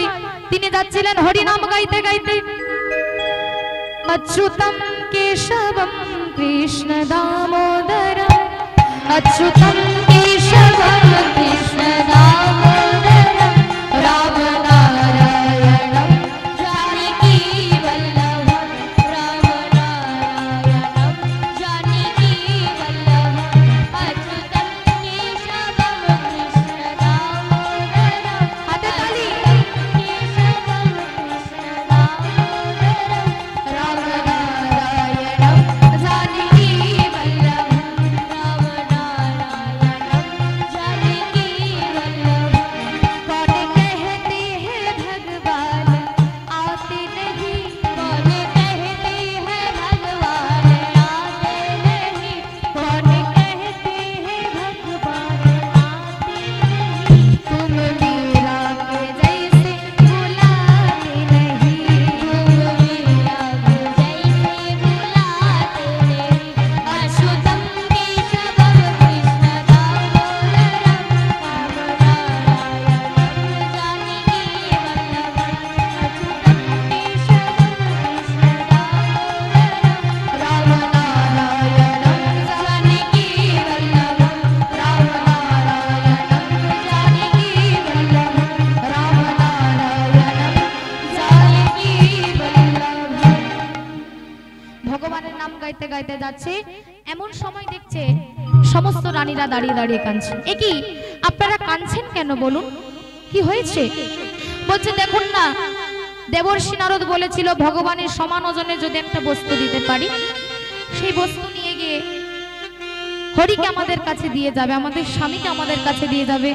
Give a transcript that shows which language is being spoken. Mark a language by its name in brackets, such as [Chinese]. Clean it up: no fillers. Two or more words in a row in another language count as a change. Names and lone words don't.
[Bangla] তিনি যাচ্ছিলেন হরিনাম গাইতে গাইতে, [Sanskrit] অচ্যুতম কেশবম কৃষ্ণ দামোদরম, অচ্যুতম কেশবম কৃষ্ণ দামোদরম, রাম নারায়ণম জানকী বল্লভম, রাম নারায়ণম জানকী বল্লভম, অচ্যুতম কেশবম কৃষ্ণ দামোদরম। [Bangla] হাতে তালি। [Sanskrit] কেশবম কৃষ্ণ দামোদরম, রাম নারায়ণম জানকী বল্লভম, রাম नारायणम जानकी वल्लभ। [Hindi] कौन कहते हैं भगवान आते नहीं, कौन कहते हैं भगवान आते नहीं, कौन कहते हैं भगवान आते नहीं, तुम मीरा के जैसे बुलाते नहीं, तुम मीरा के जैसे बुलाते नहीं, [Sanskrit] अच्युतम केशवम कृष्ण दामोदरम, राम नारायणम जानकी वल्लभम, अच्युतम केशवम कृष्ण दामोदरम, राम नारायणम जानकी वल्लभम, राम नारायणम जानकी वल्लभम, राम नारायणम जानकी वल्लभम। [Bangla] ভগবানের নাম গাইতে গাইতে যাচ্ছে, এমন সময় দেখছে সমস্ত রানীরা দাঁড়িয়ে দাঁড়িয়ে কাঁদছে। এ কি, আপনারা কাঁদছেন কেন বলুন, কি হয়েছে? বলছে দেখুন না, দেবর্ষি নারদ বলেছিল ভগবানের সমান ওজনে যদি একটা বস্তু দিতে পারি, সেই বস্তু নিয়ে গিয়ে হরিকে আমাদের কাছে দিয়ে যাবে, আমাদের স্বামীকে আমাদের কাছে দিয়ে যাবে।